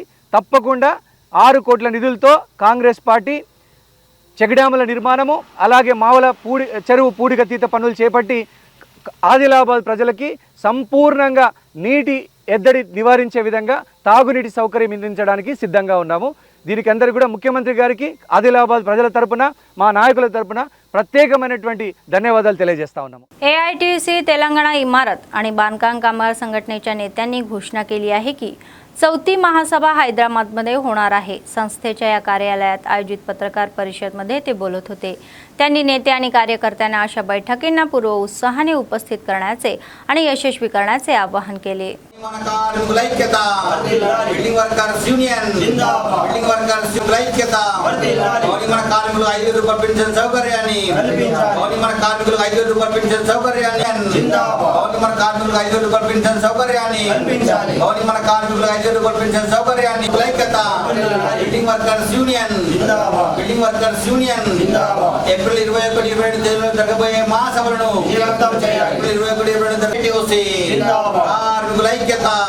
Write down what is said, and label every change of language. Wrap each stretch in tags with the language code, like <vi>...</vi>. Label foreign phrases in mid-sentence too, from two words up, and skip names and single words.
<te>తప్పకుండా 6 కోట్ల నిధులతో కాంగ్రెస్ పార్టీ చెక్ డ్యాముల నిర్మాణము, అలాగే మావల చెరువు పూడికతీత పనులు చేపట్టి ఆదిలాబాద్ ప్రజలకి సంపూర్ణంగా నీటి ఎద్దడి నివారించే విధంగా తాగునీటి సౌకర్యం అందించడానికి సిద్ధంగా ఉన్నాము. దీనికి అందరికీ కూడా मुख्यमंत्री గారికి ఆదిలాబాద్ ప్రజల తరపున మా నాయకుల తరపున प्रत्येकమైనటువంటి ధన్యవాదాలు తెలియజేస్తా ఉన్నాము.</te> <mr>AITC तेलंगणा इमारत आणि बांधकाम कामगार संघटनेच्या नेत्यांनी घोषणा केली आहे की 4थी महासभा हैदराबादमध्ये होणार आहे. संस्थेच्या या कार्यालयात आयोजित पत्रकार परिषदेमध्ये ते बोलत होते. त्यांनी नेते आणि कार्यकर्त्यांना अशा बैठकींना पूर्व उत्साहाने उपस्थित करण्याचे आणि यशस्वी करण्याचे आवाहन केले.</mr> <te>మన కార్మికుల ఐక్యత,</te> <en>building workers union</en> <te>జిందాబాద్,</te> <en>building workers</en> <te>ఐక్యత, మన కార్మికులు 5,000 రూపాయల పెన్షన్ సౌకర్యాన్ని మన కార్మికులు 5,000 రూపాయల పెన్షన్ సౌకర్యాన్ని మన కార్మికులు 5,000 రూపాయల పెన్షన్ సౌకర్యాన్ని మన కార్మికులు 5,000 రూపాయల పెన్షన్ సౌకర్యాన్ని ఐక్యత,</te> <en>building workers union building workers union</en> <te>ఏప్రిల్ 21, 22 తేదీలో జరగబోయే మహాసభలను ఏప్రిల్ 21, 22 కార్మికుల ఐక్యత,</te>